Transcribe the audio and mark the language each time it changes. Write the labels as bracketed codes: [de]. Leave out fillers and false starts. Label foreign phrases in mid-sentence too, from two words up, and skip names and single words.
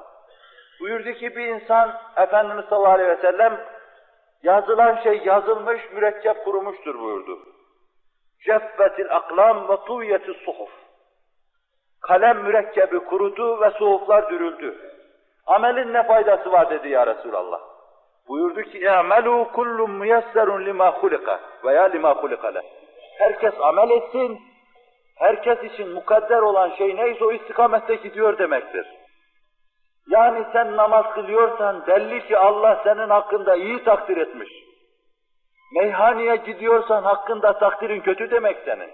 [tr] Buyurdu ki bir insan, Efendimiz [ar] صلى الله عليه وسلم, [tr] yazılan şey yazılmış, mürekkep kurumuştur buyurdu. [ar] جفت الأقلام وطويت الصحف. [tr] Kalem mürekkebi kurudu ve suhuflar dürüldü. Amelin ne faydası var dedi [ar] يا رسول الله. [tr] Buyurdu ki [ar] اَعْمَلُوا كُلُّ مُيَسَّرٌ لِمَا خُلِقَ [tr] veya [ar] لِمَا خُلِقَ لَهُ. [tr] Herkes amel etsin, herkes için mukadder olan şey neyse o istikamette gidiyor demektir. Yani sen namaz kılıyorsan belli ki Allah senin hakkında iyi takdir etmiş. Meyhaneye gidiyorsan hakkında takdirin kötü demek senin.